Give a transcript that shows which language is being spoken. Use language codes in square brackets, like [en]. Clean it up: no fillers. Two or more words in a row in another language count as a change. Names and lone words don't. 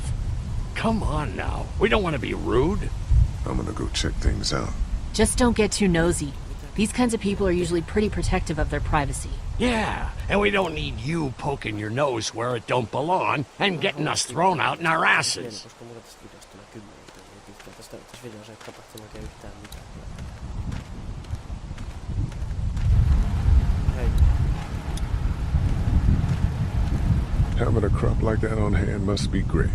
[en] Come on now. We don't want to be rude. I'm gonna go check things out. Just don't get too nosy. These kinds of people are usually pretty protective of their privacy. Yeah, and we don't need you poking your nose where it don't belong and getting us thrown out in our asses. [fi] Koska mulla tästä videosta tulee 10 minuuttia niin pitkään. Tässä videossa ei tapahtunut oikein yhtään mitään. Hei. [en] Having a crop like that on hand must be great.